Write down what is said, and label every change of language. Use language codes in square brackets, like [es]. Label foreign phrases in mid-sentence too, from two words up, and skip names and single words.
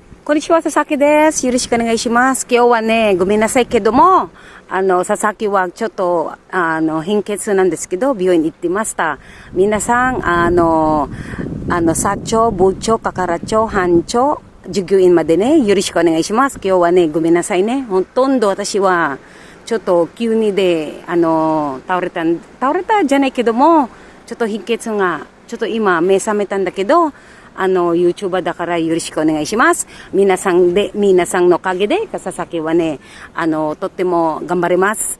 [ja] こんにちは、佐々木です。よろしくお願いします. 今日はね、ごめんなさいけども、佐々木はちょっと、貧血なんですけど、病院行ってました. Minasan, 社長、部長、係長、班長、従業員までね, よろしくお願いします. 今日はね、ごめんなさいね。ほとんど私は, ちょっと急にで倒れたじゃないけども、ちょっと貧血がちょっと今目覚めたんだけど、YouTuber だからよろしくお願いします。皆さんのおかげで佐々木はね、とっても頑張れます。